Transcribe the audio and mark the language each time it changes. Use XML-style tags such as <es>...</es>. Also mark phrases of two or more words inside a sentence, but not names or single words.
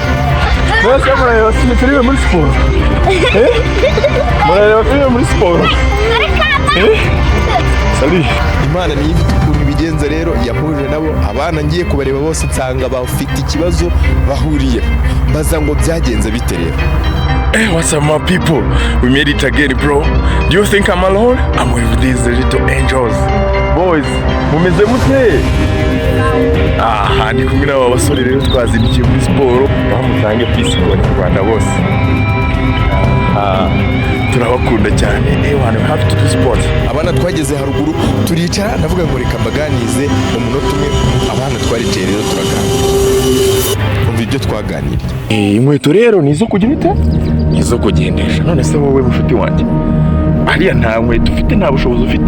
<rw>Bose murareba filime muri siporo? Murareba filime muri siporo? Sali. Imana niyo ifite ukuntu ibigenza rero, yahuje nabo abana ngiye kubareba bose nsanga bafite ikibazo bahuriye. Mbaza ngo byagenze bite rero?</rw> <en>Hey, what's up my people? We made it again, bro. Do you think I'm alone? I'm with these little angels. Boys,</en> <rw>mumeze mute? Aha, ndi kumwe n'aba basore rero twazindukiye muri siporo. Bamutange peace ku Banyarwanda bose. Turabakunda cyane.</rw> <en>We have to do sport.</en> <rw>Abana twageze haruguru turicara, ndavuga ngo reka mbaganize mu munota umwe. Abana twaricaye rero turaganira. Umva ibyo twaganiriye. Inkweto rero ni izo kugira ute? Izo kugendesha. None se wowe mushuti wanjye, hariya nta nkweto ufite, nta bushobozi ufite?</rw>